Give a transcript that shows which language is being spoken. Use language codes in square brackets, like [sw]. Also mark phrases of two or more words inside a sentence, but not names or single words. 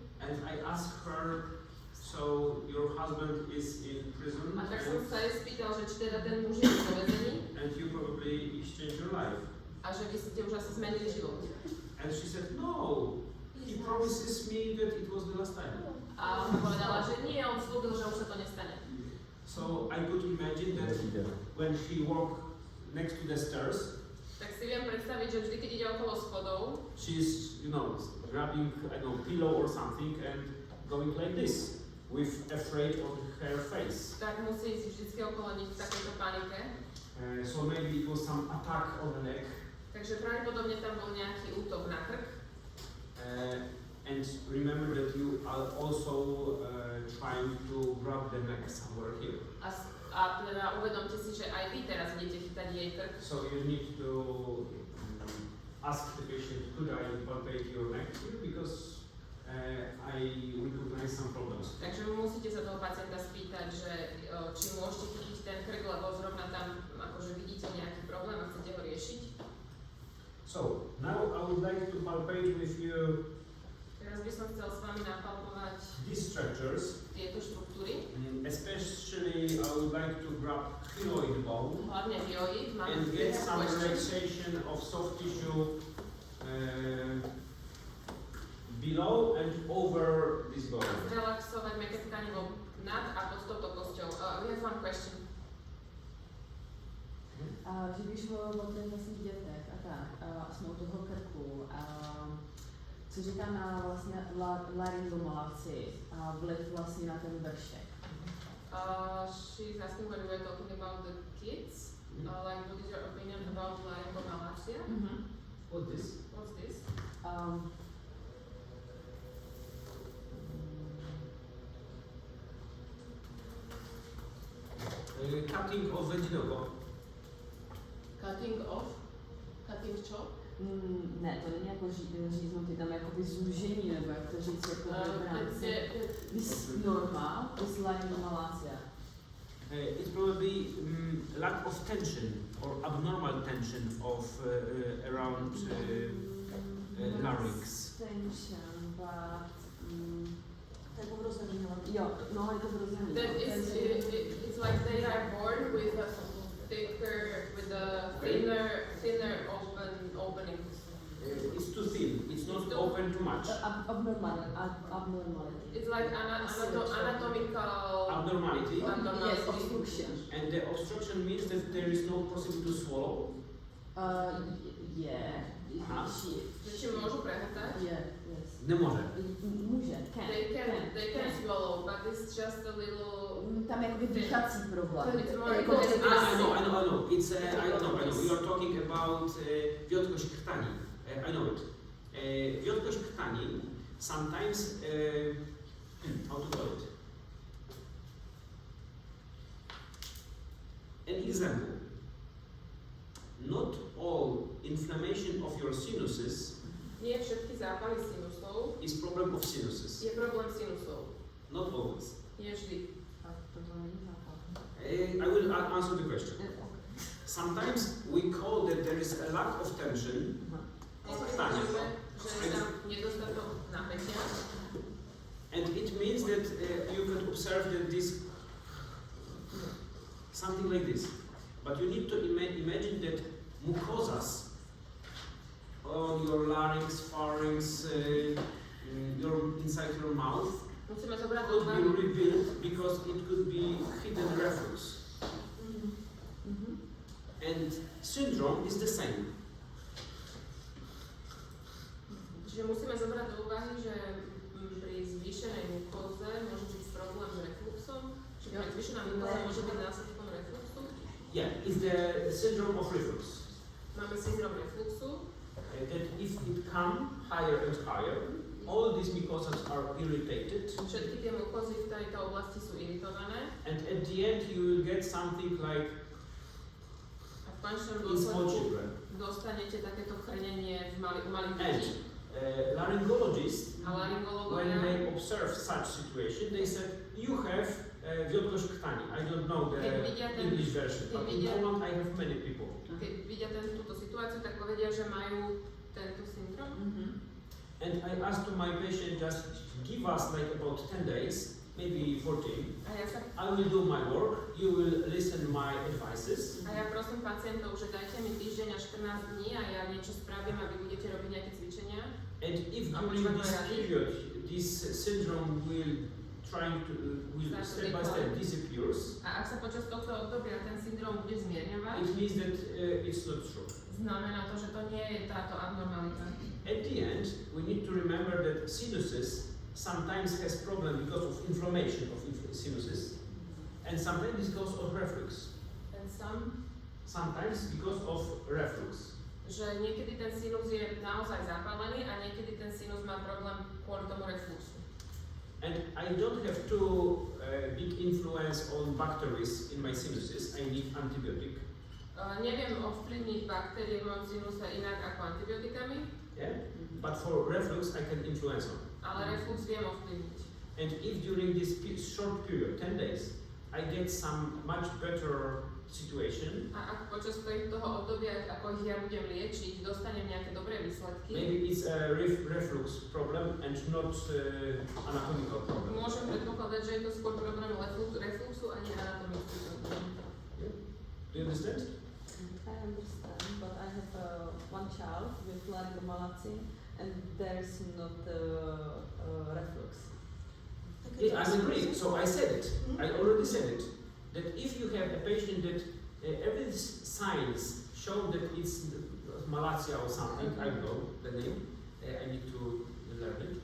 [en] And I asked her, so your husband is in prison [sk] A tak som sa jej spýtal, že či teda ten muž je vo väzení [en] and you probably exchanged your life. [sk] a že vy ste už asi zmenili život. [en] And she said, no, he promises me that it was the last time. [sk] A povedala, že nie, on slúbil, že už sa to nestane. [en] So I could imagine that when she walked next to the stairs, [sk] Tak si viem predstaviť, že vždy, keď ide okolo schodov, [en] she's, grabbing, I don't know, pillow or something and going like this, with afraid of her face. [sk] tak musí si vždy okolo nich v takejto panike. [en] So maybe it was some attack on the neck. [sk] Takže pravdepodobne tam bol nejaký útok na krk. [en] And remember that you are also trying to grab the neck somewhere here. [sk] A teda uvedomte si, že aj vy teraz idete chytať jej krk. [en] So you need to ask the patient, could I palpate your neck here? Because I recognize some problems. [sk] Takže musíte sa toho pacienta spýtať, že či môžete chytiť ten krk, lebo zrovna tam akože vidíte nejaký problém a chcete ho riešiť. [en] So now I would like to palpate with you [sk] Teraz by som chcel s vami napalpovať [en] these structures. [sk] tieto štruktúry, [en] Especially I would like to grab hyoid bone [sk] hlavne hyoid, máme [en] and get some [sk] ešte. [en] relaxation of soft tissue below and over this bone. [sk] Zrelaxovať mäkké tkanivo nad a pod touto kosťou. [en] We have one question. [cs] Když mluvil o těch vlastně dětech a tak, a jsme u toho krku, co říká na vlastně laryngomalaci a vliv vlastně na ten vršek? [en] She's asking when we were talking about the kids, like what is your opinion about laryngomalacia? What's this? What's this? Cutting of vaginogo. Cutting off? Cutting čo? [cs] Ne, to není jako říznutý, tam je jakoby zúžení, nebo jak to říct, jako v rámci. [en] Norma, is laryngomalacia. It's probably lack of tension or abnormal tension of around larynx. Extension, but [cs] To je povrození hlavy. jo, no je to vrozený. [en] That is, it's like they are born with a thinner openings. It's too thin. It's not open too much. Abnormality. It's like anatomical Abnormality. Yes, obstruction. And the obstruction means that there is no possibility to swallow. Yeah. Aha. [sk] Či môžu prehltať? [en] Yeah, yes. [sk] Nemôže. [cs] Může, can. [en] They can swallow, but it's just a little. [cs] Tam je jakoby dýchací problém. [en] It's more [cs] Jako [en] like [cs] že- [en] I know. It's I know. We are talking about [pl] wiotkość krtani. [en] I know it. [pl] Wiotkość krtani [en] sometimes how to call it? An example. Not all inflammation of your sinuses [sk] Nie všetky zápaly sinusov [en] is problem of sinuses. [sk] je problém sinusov. [en] Not always. [sk] Nie vždy. [cs] A tohle není zápal. [en] I will answer the question. Okay. Sometimes we call that there is a lack of tension of krtani. [sk] Že je tam nedostatok napätia. [en] And it means that you can observe that this something like this. But you need to imagine that mucosas on your larynx, pharynx, inside your mouth [sk] Musíme zobrať do [en] could be [sk] úvahy. [en] rebuilt because it could be hidden reflux. And syndrome is the same. [sk] Čiže musíme zobrať do úvahy, že pri zvýšenej mukóze môže byť problém s refluxom, čiže pri zvýšená mukóza môže byť následkom refluxu. [en] Yeah, it's the syndrome of reflux. [sk] Máme syndrom refluxu, [en] That if it come higher and higher, all these mucosas are irritated, [sk] všetky tie mukózy v tejto oblasti sú iritované [en] and at the end you will get something like [sk] a v končnom [en] in small [sk] dôsledku [en] children. [sk] dostanete takéto chrnenie v malých [en] And [sk] detí. [en] laryngologists, [sk] A [en] when [sk] laryngológovia, [en] they observe such situation, they said, you have [pl] wiotkość krtani. [en] I don't know the [sk] Keď vidia ten- [en] English version, but in [sk] vidia- [en] Poland I have many people. [sk] keď vidia túto situáciu, tak povedia, že majú tento syndrom. [en] And I asked to my patient, just give us like about 10 days, maybe 14. [sk] A ja sa [en] I will do my work, you will listen my advices. [sk] A ja prosím pacientov, že dajte mi týždeň až 14 dní a ja niečo spravím a vy budete robiť nejaké cvičenia. [en] And if [sk] A [en] during [sk] počúvať [en] this [sk] moje rady. [en] period, this syndrome will Start to step by step decline. disappears, [sk] A ak sa počas tohto obdobia ten syndrom bude zmierňovať, [en] it means that it's not true. [sk] znamená to, že to nie je táto abnormalita. [en] At the end, we need to remember that sinuses sometimes has problem because of inflammation of sinuses, and sometimes because of reflux. [pl] Ten sam, [en] Sometimes because of reflux. [sk] že niekedy ten sinus je naozaj zapálený a niekedy ten sinus má problém kvôli tomu refluxu. [en] And I don't have too big influence on bacteries in my sinuses. I need antibiotic. [sk] Neviem ovplyvniť baktérie v mojom sinuse inak ako antibiotikami, [en] Yeah? But for reflux, I can influence on. [sk] ale reflux viem ovplyvniť. [en] And if during this short period, 10 days, I get some much better situation, [sk] A ak počas toho obdobia, ako ich ja budem liečiť, dostanem nejaké dobré výsledky, [en] maybe it's a reflux problem and not anatomical problem. [sk] môžem predpokladať, že je to skôr problém refluxu a nie anatomický problém. [en] Do you understand? I understand, but I have one child with laryngomalacia and there's not reflux. Yeah, I agree. So I said it. I already said it. That if you have a patient that every signs show that it's malacia or something, I don't know the name, I need to learn it.